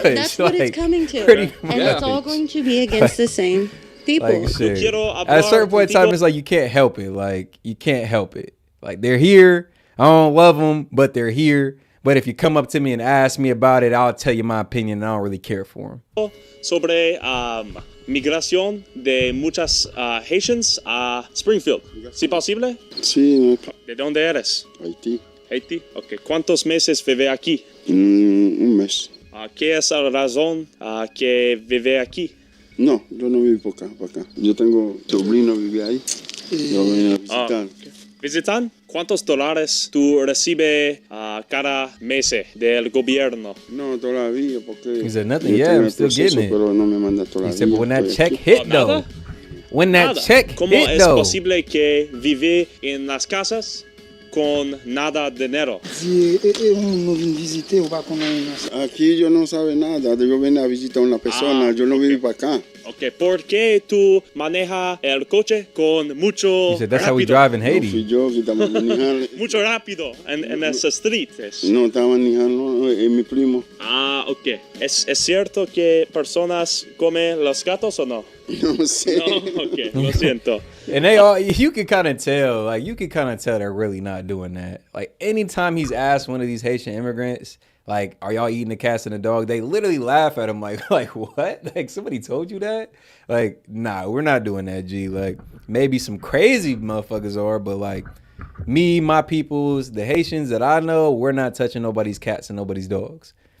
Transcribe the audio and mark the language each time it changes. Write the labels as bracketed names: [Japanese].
[English] That's what it's coming to. And it's all going to be against the same people. Like, shit. At a certain point in time, it's like you can't help it. Like, you can't help it. Like, they're here. I don't love them, but they're here. But if you come up to me and ask me about it, I'll tell you my opinion, and I don't really care for them. [Spanish] Sobre migración de muchas Haitians a Springfield. ¿Sí posible? Sí. ¿De dónde eres? Haití. Haití. Okay. ¿Cuántos meses vive aquí? Un mes. ¿Qué es la razón que vive aquí? No, yo no vivo por acá. Yo tengo sobrino que vive ahí. Yo vengo a visitar. ¿Visitan? ¿Cuántos dólares tú recibes cada mes del gobierno? No, todavía, porque... [English] He said nothing. Yeah, I'm still getting it. [Spanish] Pero no me manda todavía. [English] He said, but when that check hit, though. When that check hit, though. [Spanish] ¿Cómo es posible que vive en las casas con nada de dinero? Aquí yo no sabe nada. Yo vengo a visitar a una persona. Yo no vivo para acá. Okay, ¿por qué tú manejas el coche con mucho [English] He said, that's [Spanish] rápido? [English] how we drive in Haiti. [Spanish] No fui yo que estaba manejando. Mucho rápido en esa street. No, estaba manejando, es mi primo. Ok. ¿Es cierto que personas comen los gatos o no? No sé. No, ok, lo siento. [English] And they all, you can kind of tell, like, they're really not doing that. Like, anytime he's asked one of these Haitian immigrants, like, are y'all eating the cats and the dog? They literally laugh at him like what? Like, somebody told you that? Like, nah, we're not doing that, G. Like, maybe some crazy motherfuckers are, but like, me, my peoples, the Haitians that I know, we're not touching nobody's cats and nobody's dogs.